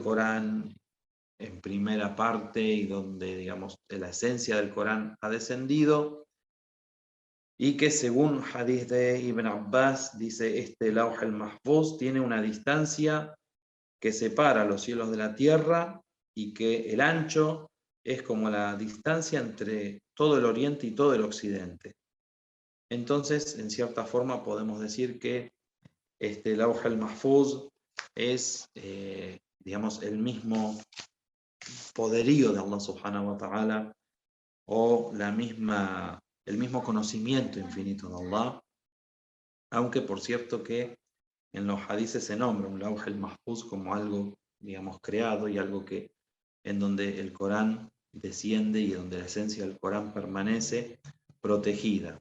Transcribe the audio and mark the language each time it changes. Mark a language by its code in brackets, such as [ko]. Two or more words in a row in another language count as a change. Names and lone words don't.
[es] Corán en primera parte y donde, digamos, la esencia del Corán ha descendido, y que según hadith de Ibn Abbas, dice, este Lawh al-Mahfuz tiene una distancia que separa los cielos de la tierra y que el ancho es como la distancia entre todo el oriente y todo el occidente. Entonces, en cierta forma, podemos decir que este Lawh al-Mahfuz es, digamos, el mismo poderío de Allah [ar] سبحانه وتعالى, [es] o el mismo conocimiento infinito de Allah, aunque por cierto que en los hadices se nombra un Lawh al-Mahfuz como algo, digamos, creado, y algo que en donde el Corán desciende y donde la esencia del Corán permanece protegida.